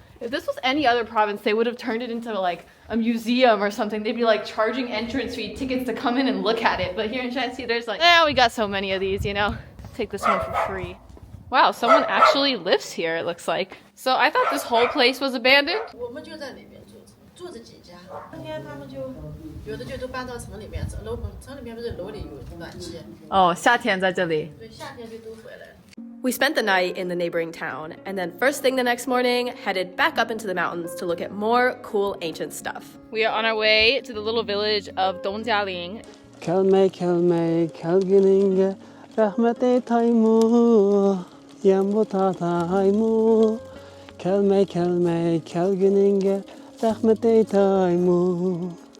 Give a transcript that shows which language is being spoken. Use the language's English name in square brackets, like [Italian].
[English] If this was any other province, they would have turned it into like a museum or something. They'd be like charging entrance fee tickets to come in and look at it. But here in Shansi, there's like, we got so many of these, you know? Take this one for free. Wow, someone actually lives here, it looks like. So I thought this whole place was abandoned. [Chinese] 我们就在里面住着几家，冬天他们就有的就都搬到城里面，城里面不是楼里有暖气，哦，夏天在这里。对，夏天就都回来。 [English] We spent the night in the neighboring town, and then first thing the next morning, headed back up into the mountains to look at more cool ancient stuff. We are on our way to the little village of Dongjialing. Kelme kelme kelgininge rahmete taymu yambuta taymu kelme kelme kelgininge rahmete taymu.